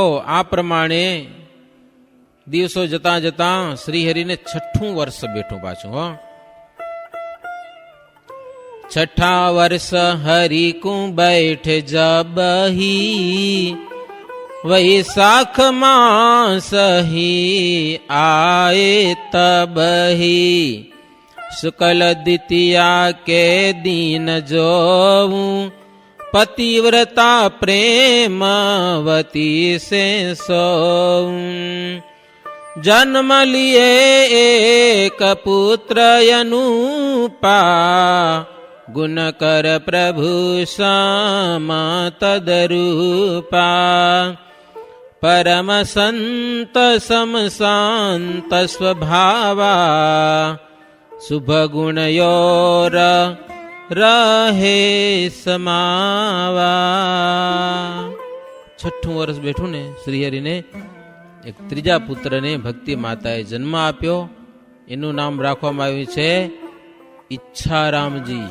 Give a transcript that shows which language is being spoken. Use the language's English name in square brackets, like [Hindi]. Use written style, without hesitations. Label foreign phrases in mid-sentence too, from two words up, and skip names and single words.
[Gujarati] આ પ્રમાણે દિવસો જતા જતા શ્રીહરિને 6ઠું વર્ષ બેઠું પાછું. [Hindi] हो, 6ठा वर्ष हरि कु बेठ जबही, वैशाख मास ही आए तबही, शुक्ल द्वितीया के दिन जोऊं, पतिव्रता प्रेमवती से सोऊं, जन्म लिए एक पुत्र अनूपा, गुण कर प्रभु श्यामा तदरूपा, परम संत सम शांत स्वभावा, शुभ गुण योर रहे समावा. [Gujarati] 6ઠું વર્ષ બેઠું ને શ્રીહરિને એક ત્રીજા પુત્રને ભક્તિ માતાએ જન્મ આપ્યો. એનું નામ રાખવામાં આવ્યું છે ઈચ્છારામજી.